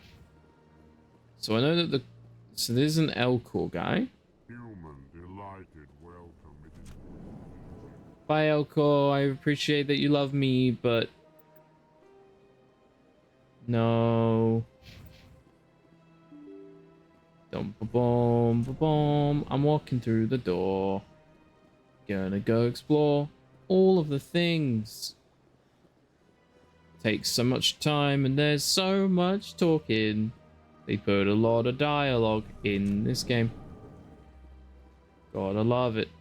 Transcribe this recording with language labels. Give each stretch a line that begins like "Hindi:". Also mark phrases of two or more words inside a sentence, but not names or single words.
English: So I know that so there's an Elcor guy. Human delighted welcome. Bye, Elcor. I appreciate that you love me, but no. Dum ba boom ba boom. I'm walking through the door. Gonna go explore all of the things. Takes so much time and there's so much talking. They put a lot of dialogue in this game. Gotta love it.